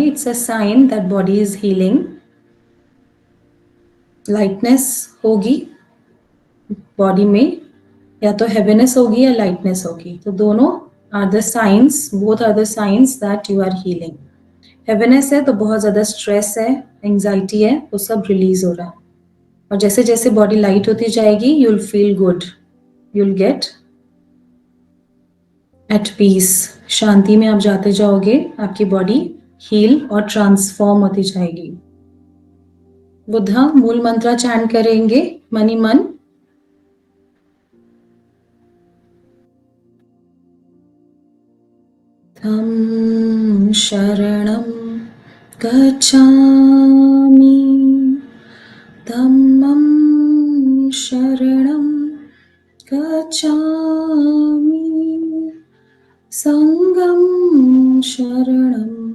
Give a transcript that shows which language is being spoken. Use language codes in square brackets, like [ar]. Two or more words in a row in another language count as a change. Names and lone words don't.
[en] it's a sign that body is healing. [hi] लाइटनेस होगी बॉडी में, या तो हैवीनेस होगी या लाइटनेस होगी, तो दोनों [en] are the science, both are the science that you are healing. [hi] हैवीनेस है तो बहुत ज्यादा स्ट्रेस है, एंजाइटी है, वो सब रिलीज हो रहा है। और जैसे जैसे बॉडी लाइट होती जाएगी, [en] you will feel good, you will get at peace. [hi] शांति में आप जाते जाओगे, आपकी बॉडी हील और ट्रांसफॉर्म होती जाएगी। बुद्धा मूल मंत्र चैंट करेंगे मनी मन। [pi] धम्म शरणं गच्छामि, धम्मं शरणं गच्छामि, संघं शरणं